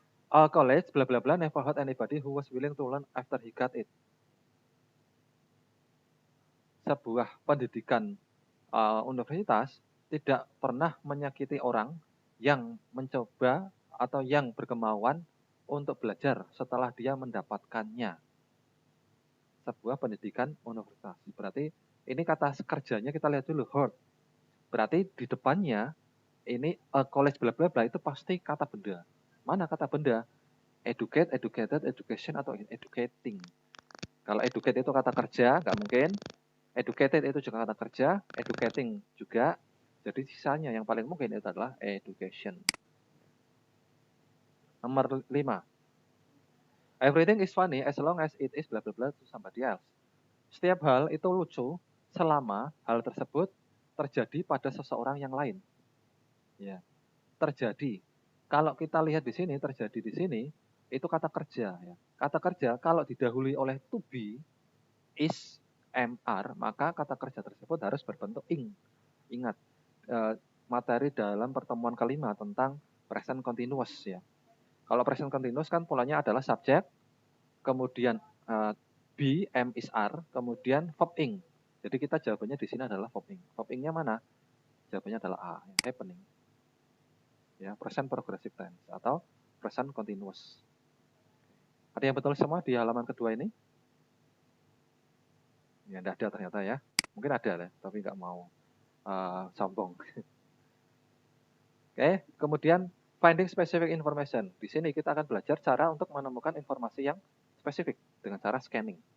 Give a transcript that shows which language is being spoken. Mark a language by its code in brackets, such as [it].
[en] A college bla bla bla never had anybody who was willing to learn after he got it. [id] Sebuah pendidikan universitas tidak pernah menyakiti orang yang mencoba atau yang berkemauan untuk belajar setelah dia mendapatkannya. Sebuah pendidikan universitas. Berarti ini kata kerjanya kita lihat dulu, hard. Berarti di depannya ini college bla bla bla itu pasti kata benda. Mana kata benda? Educate, educated, education, atau educating. Kalau educate itu kata kerja, nggak mungkin. Educated itu juga kata kerja, educating juga. Jadi sisanya yang paling mungkin itu adalah education. Nomor 5. [en] Everything is funny as long as it is bla bla bla to somebody else. [id] Setiap hal itu lucu selama hal tersebut terjadi pada seseorang yang lain. Ya, terjadi. Kalau kita lihat di sini, terjadi di sini, itu kata kerja. Ya. Kata kerja kalau didahului oleh to be, is, mr, maka kata kerja tersebut harus berbentuk ing. Ingat, materi dalam pertemuan kelima tentang present continuous ya. Kalau present continuous kan polanya adalah subjek, kemudian be, am, is, are, kemudian verb ing. Jadi kita jawabannya di sini adalah verb ing. Verb ingnya mana? Jawabannya adalah A, happening. Ya, present progressive tense atau present continuous. Ada yang betul semua di halaman kedua ini? Ya, tidak ada ternyata ya. Mungkin ada lah, tapi nggak mau sombong. Oke, kemudian [en] Finding specific information. [id] Di sini kita akan belajar cara untuk menemukan informasi yang spesifik dengan cara scanning.